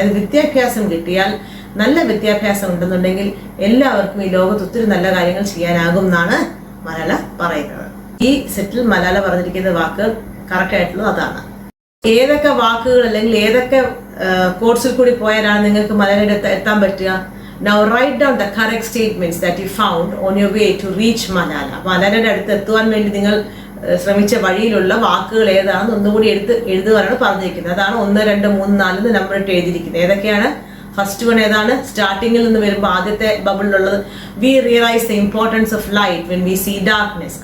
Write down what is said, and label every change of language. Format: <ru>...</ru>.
<ml>അതായത് വിദ്യാഭ്യാസം കിട്ടിയാൽ, നല്ല വിദ്യാഭ്യാസം ഉണ്ടെന്നുണ്ടെങ്കിൽ എല്ലാവർക്കും ഈ ലോകത്ത് ഒത്തിരി നല്ല കാര്യങ്ങൾ ചെയ്യാനാകും എന്നാണ് മലാല പറയുന്നത്. ഈ സെറ്റിൽ മലാല പറഞ്ഞിരിക്കുന്ന വാക്കുകൾ കറക്റ്റ് ആയിട്ടുള്ളത് അതാണ്. ഏതൊക്കെ വാക്കുകൾ അല്ലെങ്കിൽ ഏതൊക്കെ കോഴ്സിൽ കൂടി പോയാലാണ് നിങ്ങൾക്ക് മലാലയുടെ എത്താൻ പറ്റുക?</ml> <en>Now write down the correct statements that you found on your way to reach Malala.</en> <ml>മലാലയുടെ അടുത്ത് എത്തുവാൻ വേണ്ടി നിങ്ങൾ ശ്രമിച്ച വഴിയിലുള്ള വാക്കുകൾ ഏതാണെന്ന് ഒന്നുകൂടി എഴുതുവാനാണ് പറഞ്ഞിരിക്കുന്നത്. അതാണ് 1, 2, 3, 4 നമ്പർ ഇട്ട് എഴുതിയിരിക്കുന്നത്. ഏതൊക്കെയാണ്? ഫസ്റ്റ് വൺ ഏതാണ്? സ്റ്റാർട്ടിങ്ങിൽ നിന്ന് വരുമ്പോൾ ആദ്യത്തെ ബബിളിലുള്ളത്</ml> <en>We realise the importance of light when we see darkness.</en>